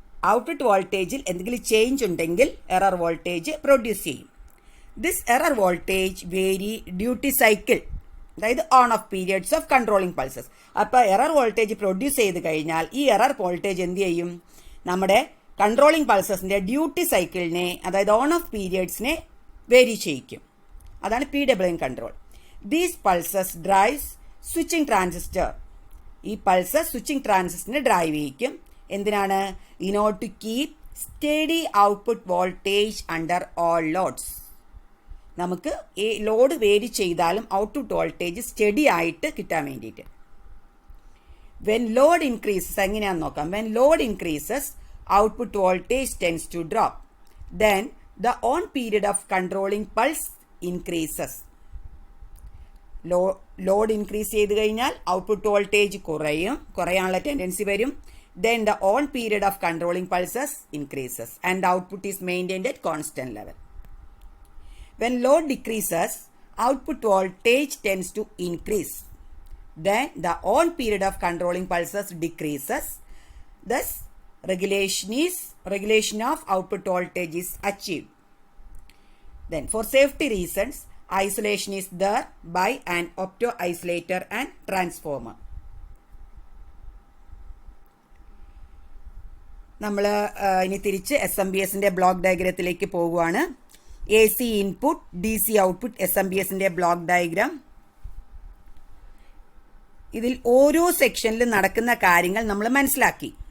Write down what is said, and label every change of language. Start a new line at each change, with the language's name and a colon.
Malayalam: Output voltage il endeങ്കിലും change ഉണ്ടെങ്കിൽ error voltage produce ചെയ്യും.
English: This error voltage vary duty cycle, അതായത് on off periods of controlling pulses.
Malayalam: അപ്പോൾ error voltage produce ചെയ്ത് കഴിഞ്ഞാൽ ഈ error voltage എന്ത് ചെയ്യും? നമ്മുടെ കൺട്രോളിംഗ് പൾസസിൻ്റെ ഡ്യൂട്ടി സൈക്കിളിനെ, അതായത് ഓൺ ഓഫ് പീരിയഡ്സിനെ വേരി ചെയ്യിക്കും. അതാണ് PWM control.
English: These pulses drives switching transistor.
Malayalam: ഈ പൾസസ് സ്വിച്ചിങ് ട്രാൻസിസ്റ്ററിനെ ഡ്രൈവ് ചെയ്യിക്കും. എന്തിനാണ്?
English: In order to keep steady output voltage under all loads.
Malayalam: നമുക്ക് ഈ ലോഡ് വേരി ചെയ്താലും ഔട്ട്പുട്ട് വോൾട്ടേജ് സ്റ്റഡി ആയിട്ട് കിട്ടാൻ വേണ്ടിയിട്ട്.
English: when load increases
Malayalam: എങ്ങനെയാണെന്ന് നോക്കാം.
English: When load increases output voltage tends to drop. Then the on period of controlling pulse increases.
Malayalam: Load increase ചെയ്ത് കഴിഞ്ഞാൽ ഔട്ട്പുട്ട് വോൾട്ടേജ് കുറയാനുള്ള ടെൻഡൻസി വരും.
English: Then the on period of controlling pulses increases and the output is maintained at constant level. When load decreases, output voltage tends to increase. Then the on period of controlling pulses decreases. Thus, regulation of output voltage is achieved. Then, for safety reasons, isolation is there by an opto isolator and transformer.
Malayalam: നമ്മൾ ഇനി തിരിച്ച് SMPSൻ്റെ block ഡയഗ്രത്തിലേക്ക് പോകുവാണ്. AC input, DC output, SMPSൻ്റെ block diagram. ഇതിൽ ഓരോ സെക്ഷനിലും നടക്കുന്ന കാര്യങ്ങൾ നമ്മൾ മനസ്സിലാക്കി.